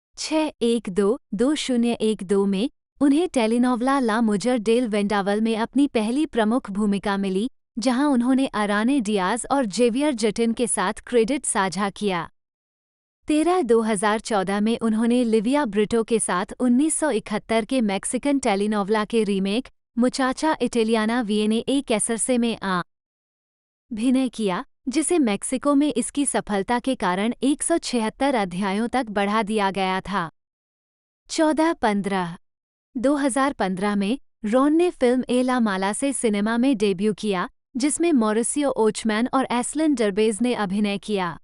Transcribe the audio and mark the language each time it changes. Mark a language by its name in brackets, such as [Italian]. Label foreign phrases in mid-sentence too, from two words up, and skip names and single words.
[Hindi] 6-1-2-2012 में उन्हें टेलीनोवेला ला मुजर डेल वेंडावल में अपनी पहली प्रमुख भूमिका मिली, जहां उन्होंने अराने डियाज और जेवियर जटिन के साथ क्रेडिट साझा किया। 13-2014 में उन्होंने लिविया ब्रिटो के साथ 1971 के मैक्सिकन टेलीनोवेला के रीमेक मुचाचा इटालियाना विएने ए कैसरसे में अभिनय किया, जिसे मेक्सिको में इसकी सफलता के कारण 176 अध्यायों तक बढ़ा दिया गया था। 14-15-2015 में रॉन ने फिल्म ए ला माला से सिनेमा में डेब्यू किया, जिसमें मॉरिसियो ओचमैन और एस्लिन डर्बेज ने अभिनय किया।